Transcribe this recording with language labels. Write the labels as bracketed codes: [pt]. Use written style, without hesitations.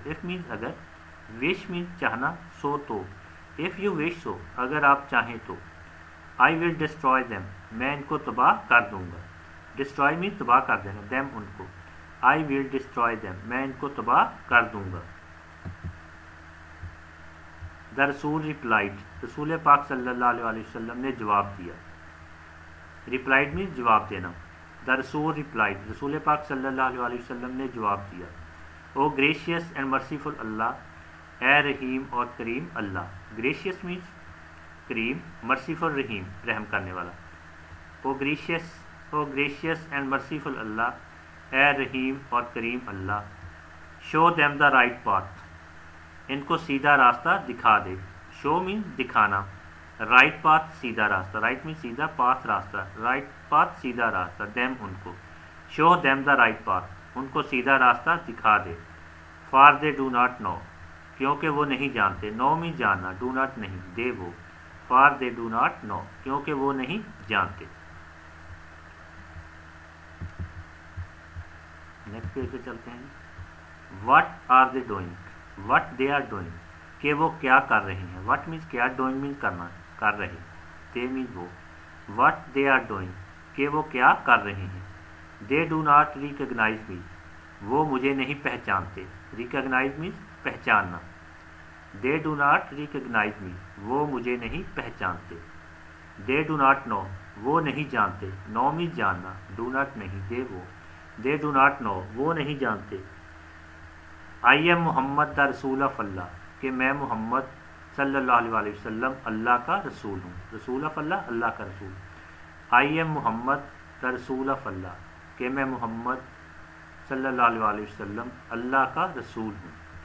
[en] if means اگر. wish means چاہنا, so تو. if you wish so [ur] اگر آپ چاہیں تو. [en] I will destroy them [ur] میں ان کو تباہ کر دوں گا. destroy means تباہ کر دینا, them ان کو. [en] I will destroy them [ur] میں ان کو تباہ کر دوں گا. [en] The Rasul replied [ur] رسول پاک صلی اللہ علیہ وسلم نے جواب دیا. replied means جواب دینا. [en] The Rasul replied [ur] رسول پاک صلی اللہ علیہ وسلم نے جواب دیا. [en] O gracious and merciful [ur] اللہ اے رحیم اور کریم اللہ. gracious means کریم, merciful رحیم رحم کرنے والا. [en] O gracious and merciful [ur] اللہ اے رحیم اور کریم اللہ. [en] show them the right path [ur] ان کو سیدھا راستہ دکھا دے. show means دکھانا, right path سیدھا راستہ, right means سیدھا, path راستہ, right path سیدھا راستہ, them ان کو. [en] show them the right path [ur] ان کو سیدھا راستہ دکھا دے. [en] for they do not know [ur] کیونکہ وہ نہیں جانتے. know means جاننا, do not نہیں, they وہ. [en] for they do not know [ur] کیونکہ وہ نہیں جانتے. نیکسٹ پیج پہ چلتے ہیں. [en] what are they doing what they are doing [ur] کہ وہ کیا کر رہے ہیں. what means کیا, doing means کرنا, کر رہے. [en] they means وہ. what they are doing [ur] کہ وہ کیا کر رہے ہیں. [en] they do not recognize me [ur] وہ مجھے نہیں پہچانتے. recognize means پہچاننا. [en] they do not recognize me [ur] وہ مجھے نہیں پہچانتے. [en] they do not know [ur] وہ نہیں جانتے. know means جاننا, do not نہیں, they وہ. [en] they do not know [ur] وہ نہیں جانتے. [en] I am Muhammad the Rasul of Allah [ur] کہ میں محمد صلی اللہ علیہ وسلم اللہ کا رسول ہوں. رسول آف اللہ, اللہ کا رسول. [en] I am Muhammad the Rasul of Allah [ur] کہ میں محمد صلی اللہ علیہ وسلم اللہ کا رسول ہوں.